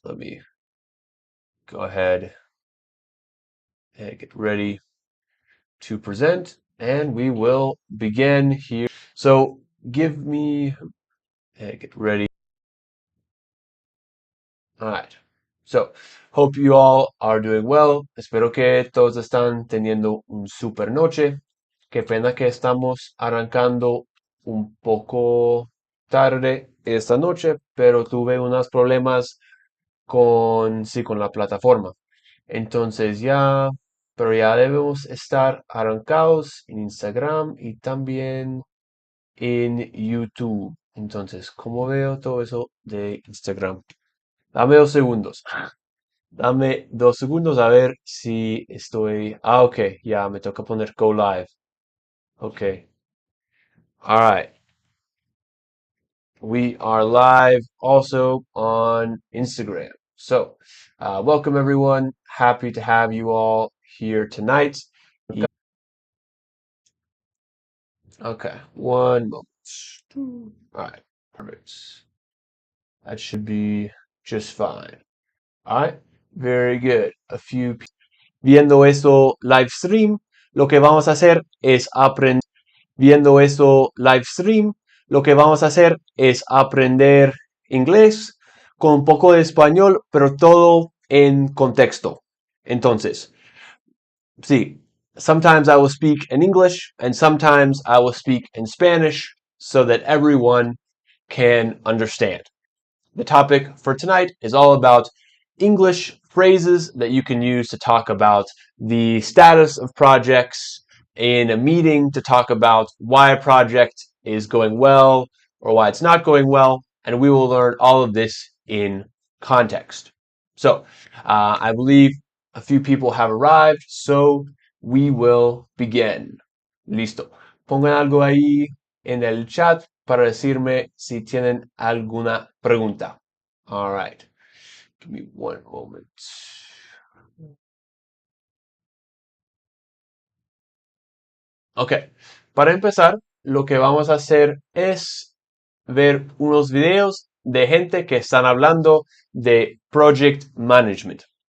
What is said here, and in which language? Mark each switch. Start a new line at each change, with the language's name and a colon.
English: Let me go ahead and get ready to present, and we will begin here. So give me, get ready. All right. So, hope you all are doing well.
Spanish: Espero que todos están teniendo un super noche. Qué pena que estamos arrancando un poco tarde esta noche, pero tuve unos problemas con la plataforma. Entonces pero ya debemos estar arrancados en Instagram y también en YouTube. Entonces, ¿cómo veo todo eso de Instagram? Dame 2 segundos. Dame 2 segundos a ver si estoy. Ok, ya me toca poner go live. Ok.
English: All right. We are live also on Instagram. So, welcome everyone. Happy to have you all here tonight. Okay, one moment. All right, perfect. That should be just fine. All right, very good.
Spanish: Viendo esto live stream, lo que vamos a hacer es aprender. Viendo esto live stream, lo que vamos a hacer es aprender inglés con un poco de español, pero todo en contexto. Entonces, sí,
English: sometimes I will speak in English and sometimes I will speak in Spanish so that everyone can understand. The topic for tonight is all about English phrases that you can use to talk about the status of projects in a meeting, to talk about why a project is going well or why it's not going well, and we will learn all of this in context. So, I believe a few people have arrived, so we will begin.
Spanish: Listo. Pongan algo ahí en el chat para decirme si tienen alguna pregunta.
English: All right. Give me one moment.
Spanish: Ok. Para empezar, lo que vamos a hacer es ver unos videos de gente que están hablando de project management.